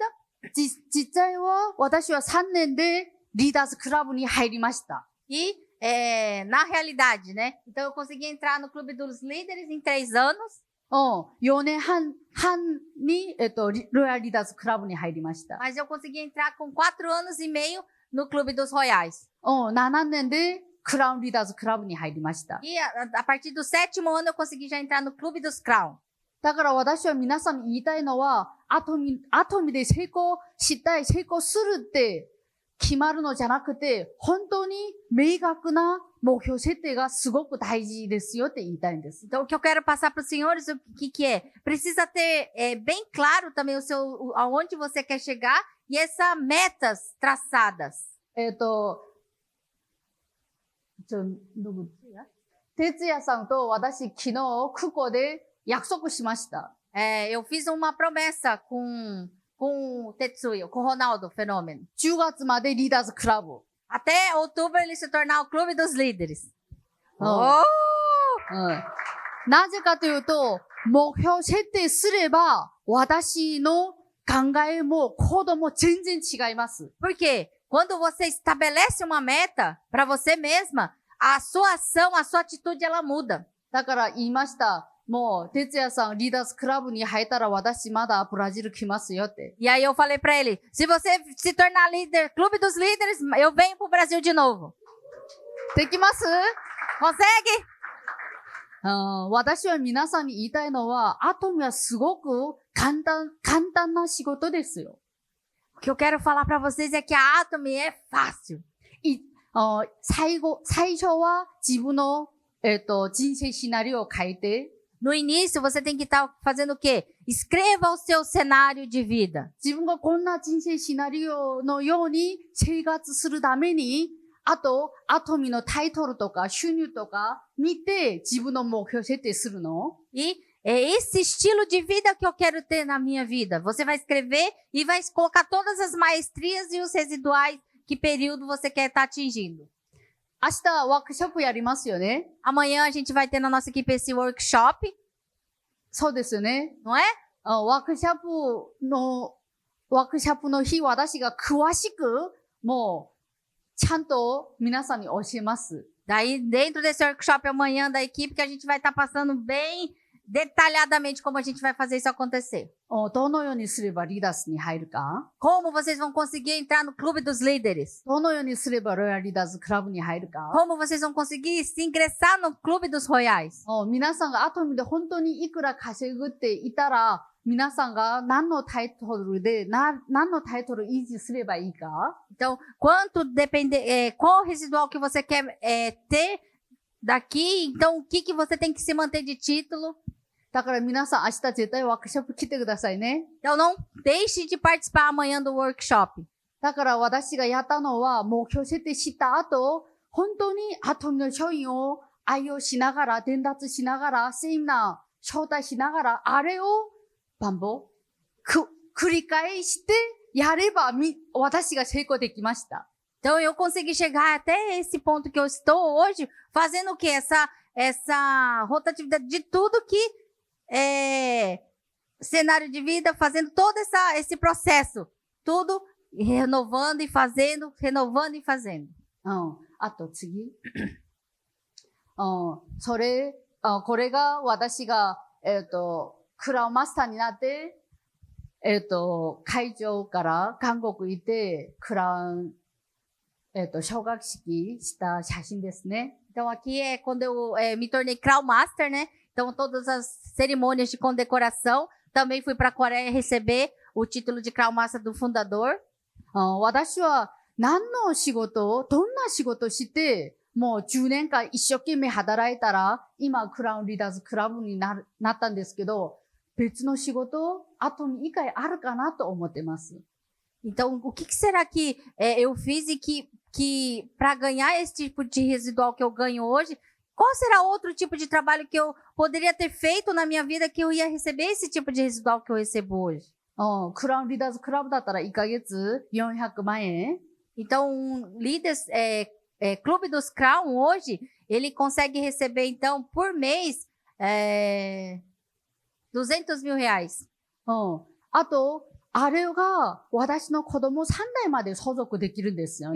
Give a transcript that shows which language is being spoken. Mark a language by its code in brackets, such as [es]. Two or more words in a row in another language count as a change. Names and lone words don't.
[ja] 実際は私は3年でリーダーズクラブに入りました。 [pt] E, na realidade, né? Então, eu consegui entrar no Clube dos Líderes em 3 anos. [ja] 4 年半に、ロイヤルリーダーズクラブに入りました。 [pt] Mas eu consegui entrar com 4 anos e meio no Clube dos Royais. [ja] 7 年でクラウンリーダーズクラブに入りました。 [pt] E a partir do 7º ano eu consegui já entrar no Clube dos Crown. [ja] だから私は皆さんに言いたいのは、アトミで成功したい、成功するって決まるのじゃなくて、本当に明確な目標設定がすごく大事ですよって言いたいんです。 [pt] Então, o que eu quero passar para os senhores, o que é? Precisa ter bem claro também aonde você quer chegar e essas metas traçadas. [ja] 哲也さんと私昨日空港で約束しました。 [pt] Eu fiz uma promessa com o Tetsuya, com o Ronaldo Fenômeno. [ja] 10 月までリーダーズクラブ。 [pt] Até outubro ele se tornar o Clube dos Líderes. [ja] なぜかというと、目標設定すれば、私の考えも行動も全然違います。 [pt] Por quê? Quando você estabelece uma meta para você mesma, a sua ação, a sua atitude, ela muda. [ja] だから言いました。もう、哲也さんリーダーズクラブに入ったら私まだブラジル来ますよって。 [pt] E aí eu falei para ele, se você se tornar líder, Clube dos Líderes, eu venho pro Brasil de novo. [ja] できます？ [pt] Consegue? [ja] 私は皆さんに言いたいのは、アトムはすごく簡単な仕事ですよ。 [pt] O que eu quero falar para vocês é que a Atomy é fácil. [ja] 最初は自分の、人生シナリオを書いて、 [pt] No início, você tem que estar fazendo o quê? Escreva o seu cenário de vida. [ja] 自分がこんな人生シナリオのように生活するために、あと、アトミのタイトルとか収入とか見て自分の目標設定するの。 [pt] E é esse estilo de vida que eu quero ter na minha vida. Você vai escrever e vai colocar todas as maestrias e os residuais, que período você quer estar atingindo. [ja] 明日ワークショップやりますよね。 [pt] Amanhã a gente vai ter na nossa equipe esse workshop, [ja] そうですよね。 [pt] não é? [ja] ワークショップの日、私が詳しく、もう、ちゃんと皆さんに教えます。 [pt] Daí, dentro desse workshop amanhã da equipe, que a gente vai estar passando bem detalhadamente como a gente vai fazer isso acontecer. [ja] どのようにすればリーダーズに入るか？ [pt] Como vocês vão conseguir entrar no Clube dos Líderes? [ja] どのようにすればロイヤルリーダーズクラブに入るか？ [pt] Como vocês vão conseguir se ingressar no Clube dos Royais? [ja] 皆さんがアトミで本当にいくら稼ぐっていたら、皆さんが何のタイトル維持すればいいか？ [pt] Então, quanto depende, qual o residual que você quer ter daqui? Então, o que você tem que se manter de título? [ja] だから皆さん明日絶対ワークショップ来てくださいね。 [pt] Então, não deixe de participar amanhã do workshop. [ja] だから私がやったのは目標設定した後、本当にアトミの商品を愛用しながら、伝達しながら、セミナー招待しながら、あれを繰り返してやれば私が成功できました。 [pt] Então, eu consegui chegar até esse ponto que eu estou hoje, fazendo o quê? Essa rotatividade de tudo que cenário de vida, fazendo todo esse processo. Tudo renovando e fazendo, renovando e fazendo. [ja] あと次。これが私が、クラウンマスターになって、会場から韓国行って、クラウン、奨学式した写真ですね。 [pt] Então, aqui é quando eu me tornei Crown Master, né? Então, todas as cerimônias de condecoração. Também fui para a Coreia receber o título de Crown Master do fundador. [ja] 私は何の仕事、どんな仕事して、もう10年間一生懸命働いたら、今クラウンリーダーズクラブになったんですけど、別の仕事、アトミ以外あるかなと思ってます。 [pt] Então, o que será que eu fiz e que para ganhar esse tipo de residual que eu ganho hoje, qual será outro tipo de trabalho que eu poderia ter feito na minha vida que eu ia receber esse tipo de residual que eu recebo hoje? [ja] クラウンリーダーズクラブだったら1ヶ月400万円。 [pt] Então, líderes, Clube dos Crown hoje, ele consegue receber, então, por mês, 200 mil reais. [ja] あと、あれが私の子供3代まで相続できるんですよ